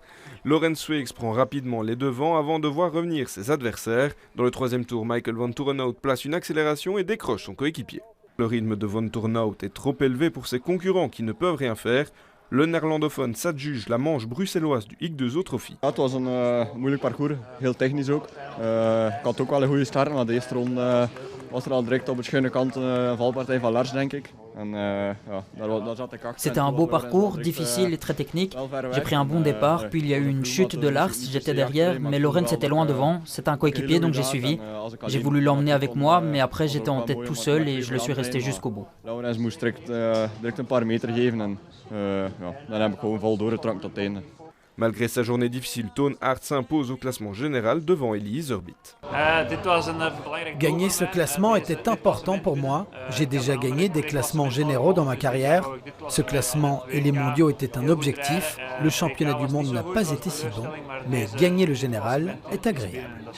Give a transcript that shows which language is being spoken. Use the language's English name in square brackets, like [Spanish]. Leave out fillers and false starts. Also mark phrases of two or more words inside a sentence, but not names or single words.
[French] Laurens Sweex prend rapidement les devants avant de voir revenir ses adversaires. Dans le 3e tour, Michael Van Toerenhout place une accélération et décroche son coéquipier. Le rythme de Van Toerenhout est trop élevé pour ses concurrents qui ne peuvent rien faire. Le néerlandophone s'adjuge la manche bruxelloise du X2O Trophy. [Dutch] Het was een moeilijk parcours, heel technisch ook. Ik had ook wel een goede start, maar de eerste ronde was er al direct op het schuine kant een valpartij van Lars, denk ik. [French] C'était un beau parcours, difficile et très technique. J'ai pris un bon départ, puis il y a eu une chute de Lars, j'étais derrière, mais Laurens était loin devant. C'est un coéquipier, donc j'ai suivi. J'ai voulu l'emmener avec moi, mais après j'étais en tête tout seul et je le suis resté jusqu'au bout. [Dutch] Laurens moest direct een paar meter geven en dan heb ik gewoon vol doorgetrokken tot het einde. [French] Malgré sa journée difficile, Toon Aerts s'impose au classement général devant Elise Herbit. Gagner ce classement était important pour moi. J'ai déjà gagné des classements généraux dans ma carrière. Ce classement et les mondiaux étaient un objectif. Le championnat du monde n'a pas été si bon, mais gagner le général est agréable.